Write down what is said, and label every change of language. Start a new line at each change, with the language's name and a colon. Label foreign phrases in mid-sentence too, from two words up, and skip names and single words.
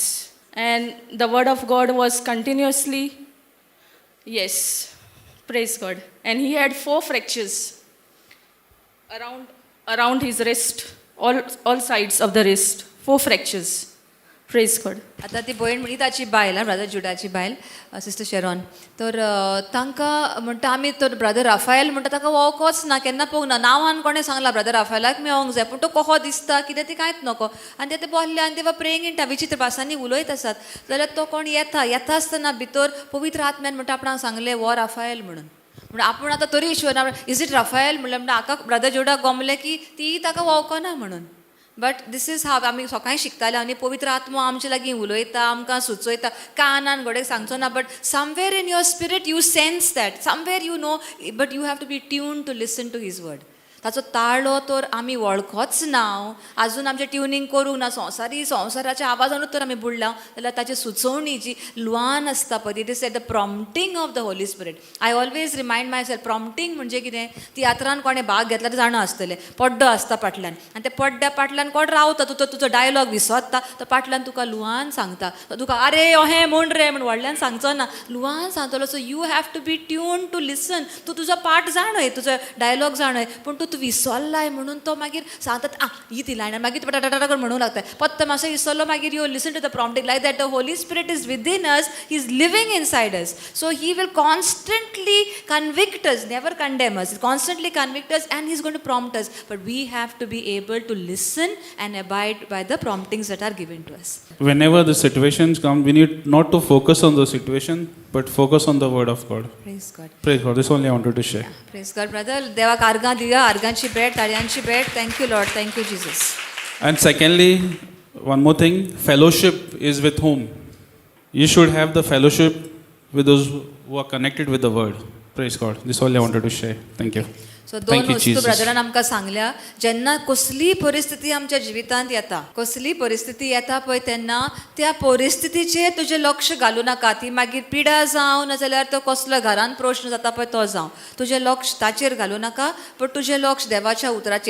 English: And the word of God was continuously, yes, praise God. And he had 4 fractures around his wrist, all sides of the wrist, 4 fractures. Praise God.
Konkani: आतां ती भयण म्हणली ताची बायल ब्रदर जुडाची बायल सिस्टर शेरॉन तर तांकां म्हणटा आमी तर ब्रदर राफायल म्हणटा ताका वळखोच ना केन्ना पळोवंक ना. नांवान कोणें सांगलां ब्रदर राफायलाक मेळोंक जाय पूण तो कहो दिसता कितें ते कांयच नको. आनी ते बसले आनी ते
English: praying in
Konkani: विचित्र भासांनी उलयत आसात जाल्यार तो कोण येता आसतना भितर पवित्र आत्म्यान म्हणटा आपणाक सांगलें वो राफायल म्हणून. म्हणून आपूण आतां तरी इश्वर
English: is it
Konkani: राफायल म्हणल्यार म्हणटा हाका ब्रदर जुडाक गमलें की ती ताका वळखना म्हणून.
English: but this is
Konkani: हाव आमी सकाळीं शिकताले आनी पवित्र आत्मा आमचे लागीं उलयता आमकां सुचयता कानान घोडे सांगचो ना.
English: But somewhere in your spirit you sense that somewhere you know but you have to be tune to listen to his word.
Konkani: ताचो ताळो तर आमी वळखोच ना, आजून आमचें ट्युनिंग करूंक ना, संवसाराच्या आवाजानूच तर आमी बुडला, जाल्यार ताची सुचोवणी जी ल्वान आसता पळय,
English: it is at the prompting of the Holy Spirit. I always remind myself,
Konkani: प्रॉम्प्टींग म्हणजे कितें, तियात्रान कोणें भाग घेतला तें जाणा आसतलें, पड्डो आसता फाटल्यान, आनी त्या पड्ड्या फाटल्यान कोण रावता, तुजो डायलॉग विसरता, तो फाटल्यान तुका ल्वान सांगता, तो तुका अरे अहें म्हण रे म्हण व्हडल्यान सांगचो ना, ल्वान सांगतलो.
English: So you have to be tune to listen.
Konkani: तूं तुजो पाठ जाणय, तुजो डायलॉग जाणय, पूण तूं विसरलाय म्हणून तो मागीर सांगता ही ती लायन, मागीर टाटा म्हणूंक लागता, पत्त मातसो विसरलो, मागीर
English: you listen to the prompting. Like that the Holy Spirit is within us, he is living inside us. So he will constantly convict us, never condemn us, constantly convict us, and he's going to prompt us, but we have to be able to listen and abide by the promptings that are given to us. Whenever the situations come, we need not to focus on the situation, but focus on the word of God. Praise God. Praise God. This only I wanted to share. Praise God, brother.
Konkani: देवाक आर्गां दिया, आर्गांची भेट, ताळयांची भेट.
English: Thank you, Lord. Thank you, Jesus. And secondly, one more thing, fellowship is with whom? You should have the fellowship with those who are connected with the word. Praise God. This only I wanted to share. Thank you.
Konkani: सो दोन
English: Thank you,
Konkani: वस्तू
English: Jesus.
Konkani: ब्रदरान आमकां सांगल्या, जेन्ना कसली परिस्थिती आमच्या जिवितांत येता, कसली परिस्थिती येता पळय, तेन्ना त्या परिस्थितीचेर तुजें लक्ष घालूं नाका. ती मागीर पिडा जावं, नाजाल्यार तो कसलो घरान प्रश्न जाता पळय तो जावं, तुजें लक्ष ताचेर घालूं नाका, पण तुजें लक्ष देवाच्या उतराचेर.